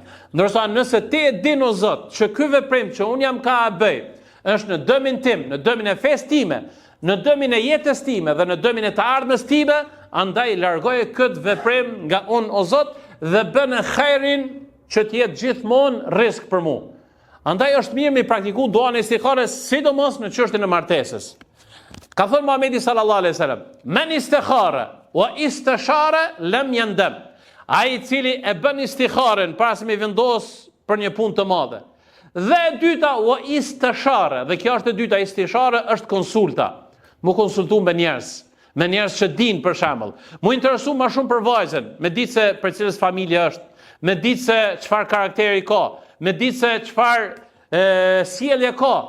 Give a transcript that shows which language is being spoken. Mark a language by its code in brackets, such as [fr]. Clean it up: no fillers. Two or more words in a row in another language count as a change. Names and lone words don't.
[sq] Ndërsa nëse ti e din o Zot që ky veprim që unë jam ka bëj është në dëmin tim, në dëmin e fesë time, në dëmin e jetës time dhe në dëmin e të ardhmes time, andaj largoje këtë veprim nga unë o Zot dhe bënë khairin që të jetë gjithmonë risk për mua. Andaj është mirë me praktiku duan e istikharës, sidomos në çështjen e martesës. Ka thënë Muhamedi [ar] صلى الله عليه وسلم, "من استخار واستشار لم يندم." [sq] Ai i cili e bën istikharen para se me vendos për një punë të madhe. Dhe e dyta [ar] واستشار, [sq] dhe kjo është e dyta, istishara është konsulta. Mu konsultu me njerëz që din për shembull. Mu interesu më shumë për vajzën, me ditë se për cilës familje është, me ditë se çfarë karakteri ka, me ditë se çfarë sjellje ka.